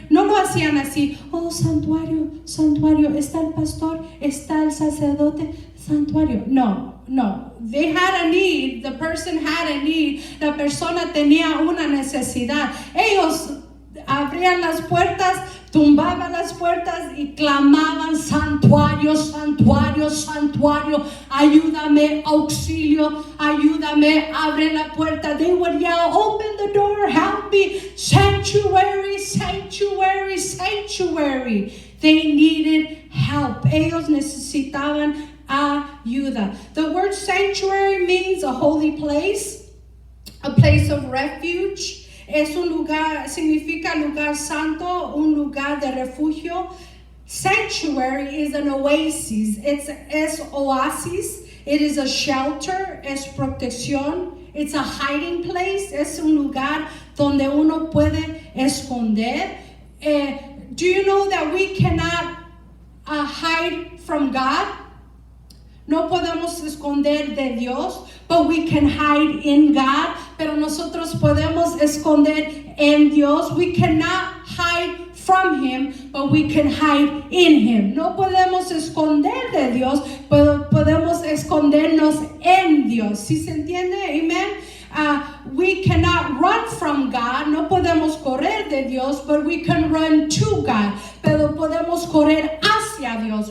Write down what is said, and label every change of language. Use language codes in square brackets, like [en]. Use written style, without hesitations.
[es] No lo hacían así, oh santuario, santuario, está el pastor, está el sacerdote, santuario. [en] No, they had a need, the person had a need, [es] la persona tenía una necesidad. Ellos abrían las puertas, tumbaban las puertas y clamaban, santuario, santuario, santuario, ayúdame, auxilio, ayúdame, abre la puerta. [en] They would yell, open the door, help me, sanctuary, sanctuary, sanctuary. They needed help. [es] Ellos necesitaban ayuda. [en] The word sanctuary means a holy place, a place of refuge. [es] Es un lugar, significa lugar santo, un lugar de refugio. [en] Sanctuary is an oasis. [es] Es oasis. [en] It is a shelter. [es] Es protección. [en] It's a hiding place. [es] Es un lugar donde uno puede esconder. [en] Do you know that we cannot hide from God? [es] No podemos esconder de Dios, [en] but we can hide in God. [es] Pero nosotros podemos esconder en Dios. [en] We cannot hide from Him, but we can hide in Him. [es] No podemos esconder de Dios, pero podemos escondernos en Dios. ¿Sí se entiende? [en] Amen. We cannot run from God. [es] No podemos correr de Dios, [en] but we can run to God. [es] Pero podemos correr hacia Dios.